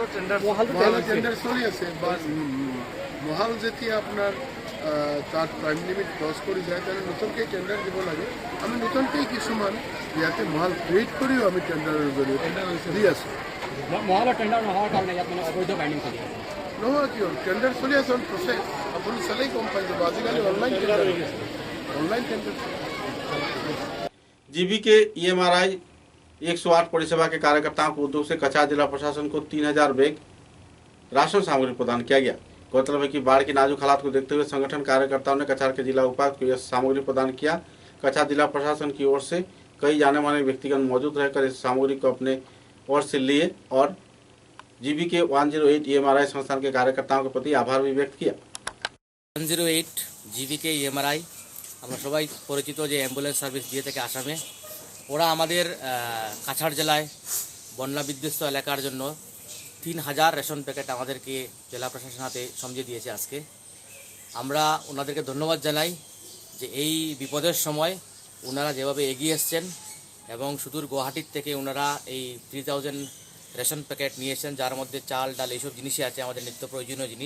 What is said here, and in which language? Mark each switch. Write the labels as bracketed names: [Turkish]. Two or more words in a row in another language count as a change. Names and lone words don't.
[Assamese] টেণ্ডাৰ চলি আছে বা মহাল যেতিয়া আপোনাৰ তাত [English] time limit cross [Assamese] কৰি যায় তেনে নতুনকৈ টেণ্ডাৰ দিব লাগে। আমি নতুনকৈ কিছুমান ইয়াতে মহাল ক্ৰিয়েট কৰিও আমি টেণ্ডাৰৰ জৰিয়তে দি আছোঁ। মহালৰ টেণ্ডাৰ নোহোৱাৰ কাৰণে ইয়াত মানে অবৈধ বাইণ্ডিং চলি আছে নহয় কিয় টেণ্ডাৰ চলি আছে প্ৰচেছ আপুনি চালেই গম পাই যাব। আজিকালি [English] online tender [Hindi] जीबी के EMRI 108 परिसेवा के कार्यकर्ताओं को उद्योग से कछार जिला प्रशासन को 3000 बैग राशन सामग्री प्रदान किया गया। गौरतलब है कि बाढ़ की नाजुक हालात को देखते हुए संगठन कार्यकर्ताओं ने कछार के जिला उपायुक्त को यह सामग्री प्रदान किया। कछार जिला प्रशासन की ओर से कई जाने माने व्यक्तिगण मौजूद रहकर इस सामग्री को अपने ओर से लिए और जीबी के 108 EMRI संस्थान के कार्यकर्ताओं के प्रति आभार भी व्यक्त किया। [Bangla] 108 জিবিকে EMRI আমরা সবাই পরিচিত যে [English] ambulance service [Bangla] দিয়ে থেকে আসামে ওরা আমাদের কাছাড় জেলায় বন্যা বিধ্বস্ত এলাকার জন্য 3000 [English] ration packet [Bangla] আমাদেরকে জেলা প্রশাসন হাতে সমঝে দিয়েছে আজকে। আমরা ওনাদেরকে ধন্যবাদ জানাই যে এই বিপদের সময় ওনারা যেভাবে এগিয়ে এসছেন এবং সুদূর গুয়াহাটির থেকে ওনারা এই 3000 [English] ration packet [Bangla] নিয়ে এসেছেন যার মধ্যে চাল ডাল এইসব জিনিসই আছে আমাদের নিত্য প্রয়োজনীয় জিনিস।